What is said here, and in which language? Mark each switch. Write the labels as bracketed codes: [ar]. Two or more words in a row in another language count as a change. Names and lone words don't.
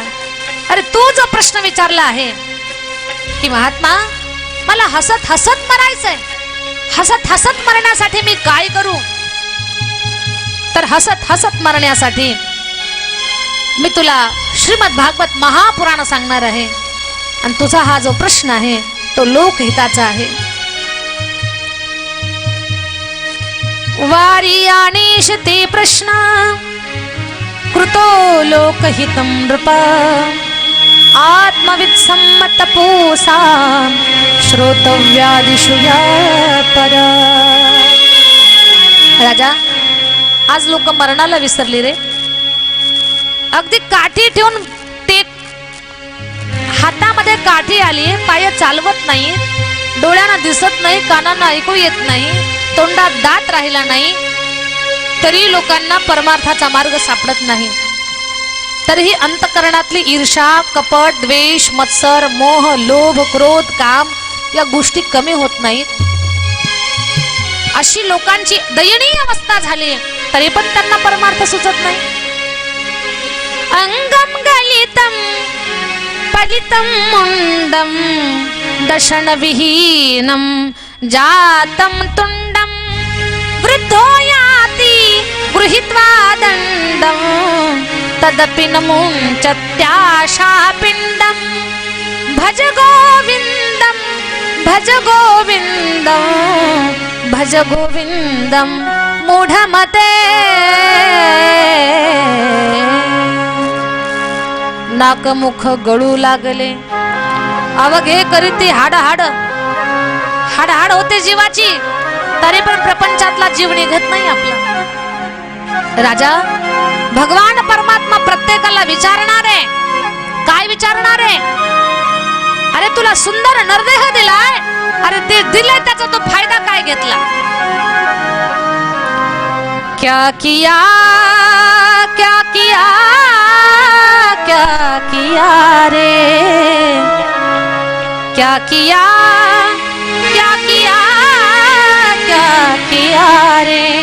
[mr] अरे तू जो प्रश्न विचारला आहे की महात्मा मला हसत हसत मरायचंय, हसत हसत मरण्यासाठी मी काय करू, तर हसत हसत मरण्यासाठी मी तुला श्रीमद भागवत महापुराण सांगणार आहे. आणि तुझा हा जो प्रश्न आहे तो लोकहिताचा आहे. [sa] वारी आणीशते प्रश्न कृतो लोकहितं नृप आत्मवित् सम्मत पोसा श्रोतव्यादिषु या परा. [mr] राजा, आज लोक मरणाला विसरली रे. अगदी काठी ठेवून ते हातामध्ये काठी आली, पाय चालवत नाही, डोळ्यांना दिसत नाही, कानांना ऐकू येत नाही, तोंडात दात राहिला नाही, तरी लोकांना परमार्थाचा मार्ग सापडत नाही. तरीही अंतकरणातली ईर्षा, कपट, द्वेष, मत्सर, मोह, लोभ, क्रोध, काम या गोष्टी कमी होत नाहीत. अशी लोकांची दयनीय अवस्था झाली, तरी पण त्यांना परमार्थ सुचत नाही. [sa] अंगम गलितम पलितम मुंडम दशन विहीनम जातम तुंडम वृद्धो याति गृहीत्वा दंडम तदपि न मुञ्चत्याशा पिंडम भज गोविंदम भज गोविंदम भज गोविंदम मूढमते. [mr] नाकमुख गळू लागले, अवघे करीती हाड हाड, हाड हाड होते जीवाची, तरी पण प्रपंचातला जीव निघत नाही आपला. राजा, भगवान परमात्मा प्रत्येकाला विचारणार आहे. काय विचारणार आहे? अरे तुला सुंदर नरदेह दिलाय, अरे ते दिले त्याचा तो फायदा काय घेतला? [hi] क्या किया क्या किया रे, क्या किया रे।